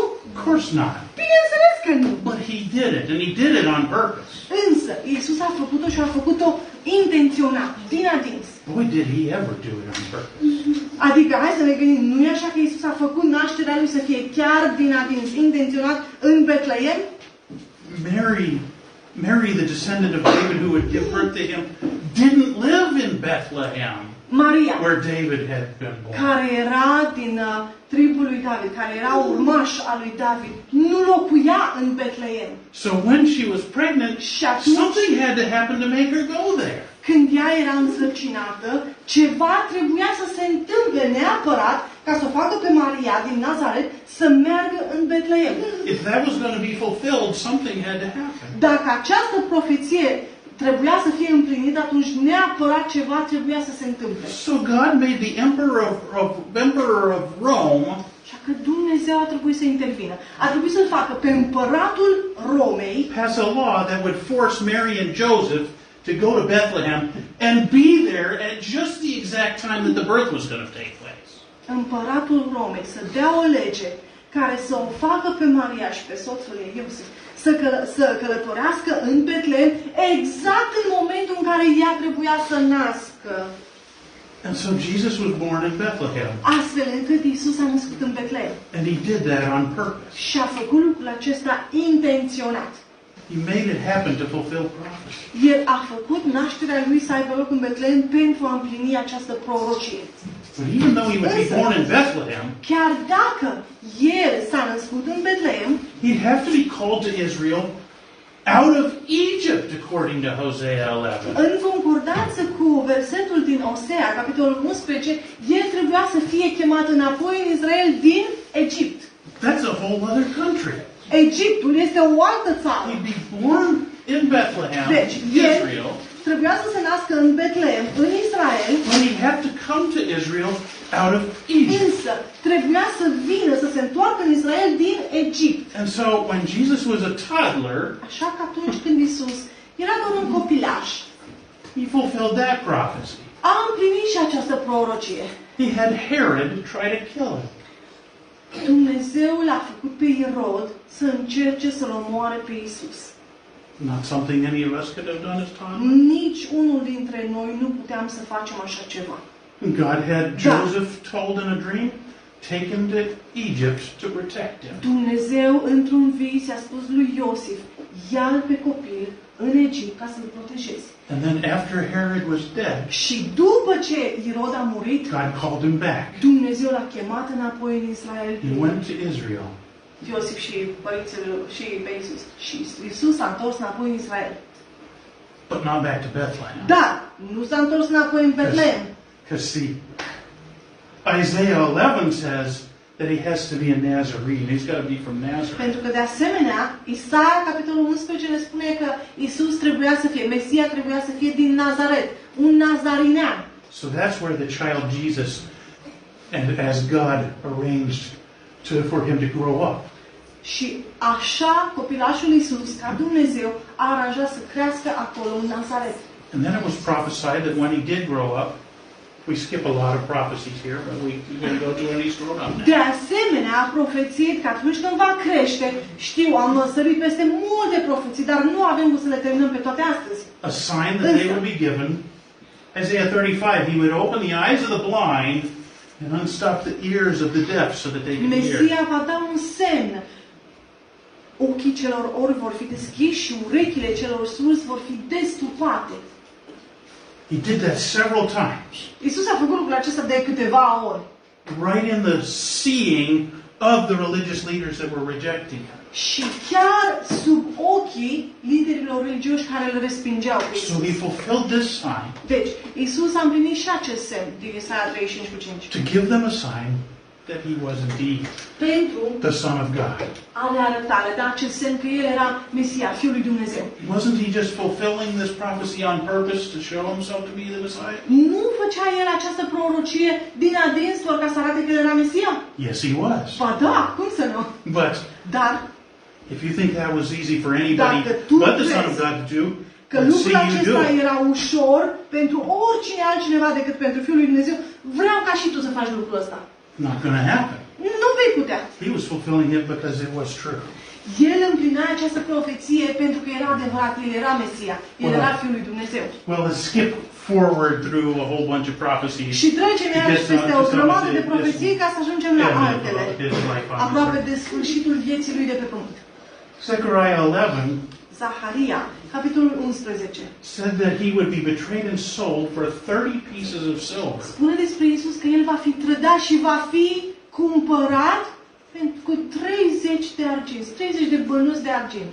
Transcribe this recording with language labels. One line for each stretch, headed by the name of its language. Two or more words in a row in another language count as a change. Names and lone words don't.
English: Of course not.
Romanian: Bineînțeles că nu.
English: But he did it, and he did it on purpose.
Romanian: Însă, Isus a făcut-o și a făcut-o intenționat, din adins.
English: Boy, did he ever do it on purpose.
Romanian: Adică, hai să ne gândim, nu e așa că Isus a făcut nașterea lui să fie chiar din adins, intenționat în Betleem?
English: Mary, the descendant of David who would give birth to him, didn't live in Bethlehem,
Romanian: Maria,
English: where David had been born.
Romanian: care era din tribul lui David, care era urmaș al lui David, nu locuia în Betleem.
English: So when she was pregnant,
Romanian: Și atunci,
English: something had to happen to make her go there.
Romanian: când ea era însărcinată, ceva trebuia să se întâmple neapărat ca să o facă pe Maria din Nazaret să meargă în Betleem.
English: If that was going to be fulfilled, something had to happen.
Romanian: Dacă această profeție trebuia să fie împlinită, atunci neapărat ceva trebuia să se întâmple.
English: So God made the emperor of Rome
Romanian: Așa că Dumnezeu a trebuit să intervină. A trebuit să-l facă pe împăratul Romei
English: pass a law that would force Mary and Joseph to go to Bethlehem and be there at just the exact time that the birth was going to take place.
Romanian: Împăratul Romei să dea o lege care să o facă pe Maria și pe soțul ei, Iosif, să călătorească în Betlehem exact în momentul în care ea trebuia să nască.
English: And so Jesus was born in Bethlehem.
Romanian: Astfel încât Isus a născut în Betlehem.
English: And he did that on purpose.
Romanian: Și a făcut lucrul acesta intenționat.
English: He made it happen to fulfill prophecy.
Romanian: El a făcut nașterea lui să aibă loc în Betlehem pentru a împlini această prorocie.
English: But even though he would be born in Bethlehem,
Romanian: Chiar dacă el s-a născut în Betlehem,
English: he'd have to be called to Israel out of Egypt, according to Hosea 11.
Romanian: în concordanță cu versetul din Osea, capitolul 11, el trebuia să fie chemat înapoi în Israel din Egipt.
English: That's a whole other country.
Romanian: Egiptul este o altă țară.
English: He'd be born in Bethlehem,
Romanian: Deci, Israel, trebuia să se nască în Betlehem, în Israel,
English: when he'd have to come to Israel out of Egypt.
Romanian: însă trebuia să vină, să se întoarcă în Israel din Egipt.
English: And so when Jesus was a toddler,
Romanian: Așa că atunci când Isus era doar un copilaș,
English: he fulfilled that prophecy.
Romanian: a împlinit și această prorocie.
English: He had Herod try to kill him.
Romanian: Dumnezeu l-a făcut pe Irod să încerce să-l omoare pe Isus.
English: Not something any of us could have done as toddlers.
Romanian: Nici unul dintre noi nu puteam să facem așa ceva.
English: God had Joseph told in a dream, take him to Egypt to protect him.
Romanian: Dumnezeu, într-un vis, a spus lui Iosif, ia-l pe copil în Egipt ca să-l protejezi.
English: And then after Herod was dead,
Romanian: Și după ce Irod a murit,
English: God called him back.
Romanian: Dumnezeu l-a chemat înapoi în Israel.
English: He went to Israel.
Romanian: Iosif și părinții și pe Isus. Și Isus s-a întors înapoi în Israel.
English: But not back to Bethlehem.
Romanian: Dar nu s-a întors înapoi în Betlehem.
English: Because see, Isaiah 11 says that he has to be a Nazarene. He's got to be from Nazareth.
Romanian: Pentru că de asemenea, Isaia, capitolul 11, ne spune că Isus trebuia să fie, Mesia trebuia să fie din Nazaret, un nazarinean.
English: So that's where the child Jesus, and as God arranged for him to grow up.
Romanian: Și așa copilașul Isus, ca Dumnezeu, a aranjat să crească acolo în Nazaret.
English: And then it was prophesied that when he did grow up, we skip a lot of prophecies here, but we're going to go to when he's grown up now.
Romanian: De asemenea, a profețit că atunci când va crește, știu, am sărit peste multe profeții, dar nu avem cum să le terminăm pe toate astăzi.
English: A sign that they would be given, Isaiah 35, he would open the eyes of the blind and unstop the ears of the deaf so that they could hear.
Romanian: Mesia va da un semn. ochii celor orbi vor fi deschiși și urechile celor surzi vor fi destupate.
English: He did that several times.
Romanian: Iisus a făcut lucrul acesta de câteva ori.
English: Right in the seeing of the religious leaders that were rejecting him.
Romanian: Și chiar sub ochii liderilor religioși care îl respingeau pe Iisus.
English: So he fulfilled this sign.
Romanian: Deci, Iisus a împlinit și acest semn din Isaia 35:5.
English: To give them a sign that he was indeed
Romanian: Pentru
English: the Son of God.
Romanian: a le arăta, le da acest semn că El era Mesia, Fiul lui Dumnezeu.
English: Wasn't he just fulfilling this prophecy on purpose to show himself to be the Messiah?
Romanian: Nu făcea El această prorocie din adins doar ca să arate că El era Mesia?
English: Yes, he was.
Romanian: Ba da, cum să nu?
English: But
Romanian: Dar
English: if you think that was easy for anybody
Romanian: Dacă tu
English: but the Son of
Romanian: crezi
English: God to do,
Romanian: că
English: let's
Romanian: lucrul
English: see you do
Romanian: acesta
English: it.
Romanian: era ușor pentru oricine altcineva decât pentru Fiul lui Dumnezeu, vreau ca și tu să faci lucrul ăsta.
English: Not going to happen.
Romanian: Nu vei putea.
English: He was fulfilling it because it was true.
Romanian: El împlinea această profeție pentru că era adevărat, El era Mesia, El era Fiul lui Dumnezeu.
English: Well, let's skip forward through a whole bunch of prophecies.
Romanian: Și trecem iarăși peste o grămadă de profeții ca să ajungem la altele, aproape de sfârșitul vieții lui de pe pământ.
English: Zechariah 11
Romanian: Zaharia, capitolul 11,
English: said that he would be betrayed and sold for 30 pieces of silver.
Romanian: spune despre Iisus că El va fi trădat și va fi cumpărat cu 30 de arginți, 30 de bănuți de argint.